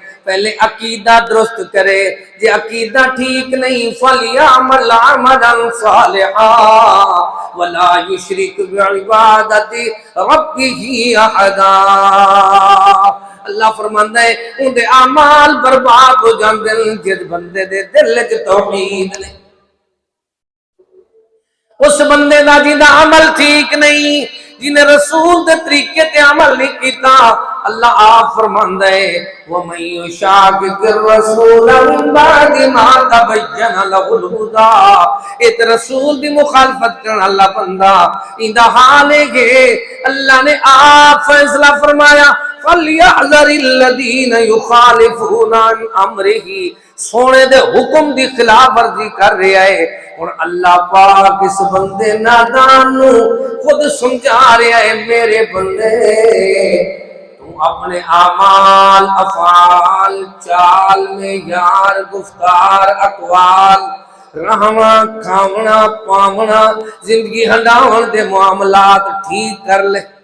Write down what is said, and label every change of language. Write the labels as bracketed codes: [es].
[pa] پہلے عقیدہ درست کرے، جے عقیدہ ٹھیک نہیں [ar] فَلْيَعْمَلْ عَمَلًا صَالِحًا وَلَا يُشْرِكْ بِعِبَادَتِ رَبِّهِ أَحَدًا. [pa] اللہ فرماندا ہے ان دے اعمال برباد ہو جاندے جس بندے دے دل وچ توحید نہیں. اس بندے دا جندا عمل ٹھیک نہیں، جن رسول دے طریقے تے عمل نہیں کیتا، اللہ آپ فرماندا ہے [ar] وَمَن يُشَاقِقِ الرَّسُولَ مِن بَعْدِ مَا تَبَيَّنَ لَهُ الْهُدَىٰ. [pa] ایک رسول دی مخالفت کرن اللہ بندہ ایندا حال ہے کہ اللہ نے آپ فیصلہ فرمایا [ar] فَلْيَحْذَرِ الَّذِينَ يُخَالِفُونَ عَنْ أَمْرِهِ. [pa] سونے دے حکم دی خلاف ورزی کر رہا ہے. اور اللہ پاک اس بندے نادان نو خود سمجھا رہا ہے میرے بندے تو اپنے اعمال افعال چال میں یار گفتار اقوال رہنا کھاونا پاونا زندگی ہنڈاون دے معاملات ٹھیک کر لے.